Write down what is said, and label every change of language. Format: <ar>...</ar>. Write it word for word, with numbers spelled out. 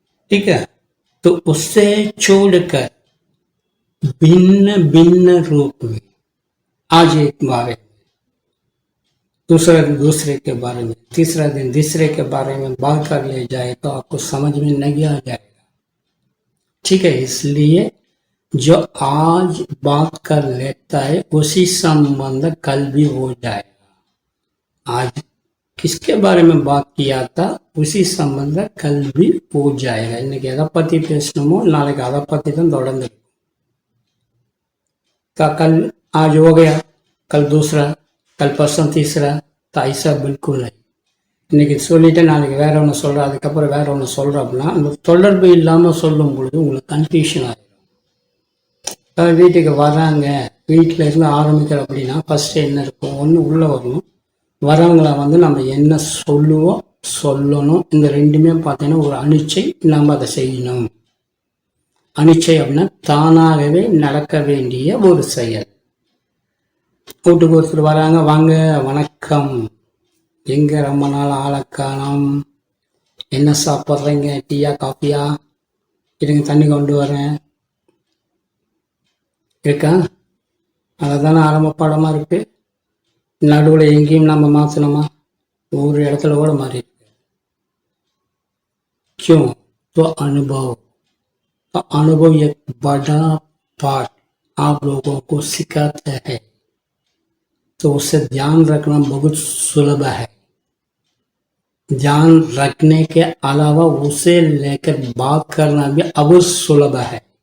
<hi>ठीक है. तो उससे छोड़कर भिन्न भिन्न रूप में आज एक बारे में, दूसरा दिन दूसरे के बारे में, तीसरा दिन तीसरे के बारे में बात कर ले जाए तो आपको समझ में नहीं आ जाएगा. ठीक है. इसलिए जो आज बात कर लेता है उसी संबंध कल भी हो जाएगा. आज किसके बारे में बात किया था उसी संबंध कल भी हो जाएगा.</hi> <ta>இன்னைக்கு எதை பத்தி பேசணுமோ நாளைக்கு அதை பத்தி தான் தொடர்ந்து.</ta> <hi>कल आज हो गया, कल दूसरा, कल परसों तीसरा, तो ऐसा बिल्कुल नहीं.</hi> <ta>இன்னைக்கு சொல்லிட்டு நாளைக்கு வேற ஒன்று சொல்கிறேன், அதுக்கப்புறம் வேற ஒன்று சொல்கிறேன் அப்படின்னா அந்த தொடர்பு இல்லாமல் சொல்லும் பொழுது உங்களுக்கு கன்ஃபியூஷன் ஆகும். வீட்டுக்கு வராங்க, வீட்டில் இருந்து ஆரம்பிக்கிறோம் அப்படின்னா ஃபஸ்ட்டு என்ன இருக்கும், ஒன்று உள்ளே வரணும், வரவங்களை வந்து நம்ம என்ன சொல்லுவோம் சொல்லணும், இந்த ரெண்டுமே பார்த்தீங்கன்னா ஒரு அனிச்சை, நம்ம அதை செய்யணும். அனிச்சை அப்படின்னா தானாகவே நடக்க வேண்டிய ஒரு செயல். வீட்டுக்கு ஒருத்தர் வராங்க, வாங்க வணக்கம், எங்கே ரொம்ப நாள் ஆளக்கானம், என்ன சாப்பிட்றீங்க, டீயா காஃபியா, இருங்க தண்ணி கொண்டு வரேன் இருக்கா, அதை தானே ஆரம்ப பாடமாக இருக்குது. நடுவில் எங்கேயும் நம்ம மாற்றணுமா, ஒவ்வொரு இடத்துல கூட மாறி இருக்கு.</ta> <hi>क्यों? तो अनुभव, तो अनुभव एक बड़ा पार्ट आप लोगों को सिखाता है. तो उसे ध्यान रखना बहुत सुलभ है. ध्यान रखने के अलावा उसे लेकर बात करना भी अब सुलभ है.</hi>